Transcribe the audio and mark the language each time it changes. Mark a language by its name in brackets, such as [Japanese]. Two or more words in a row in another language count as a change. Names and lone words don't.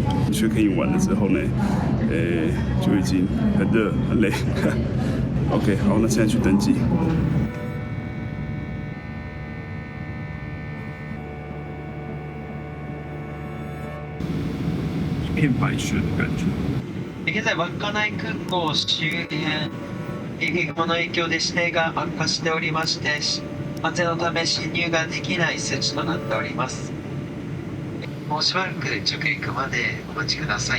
[Chinese] 缺根营完了之后呢，就已经很热很累。OK， 好，那现在去登机。一片白雪的感觉。 [Japanese] 現在稚内空港周辺、雲の影響で視程が悪化しておりまして、安全のため進入ができない設置となっております。もうしばらく着陸までお待ちください。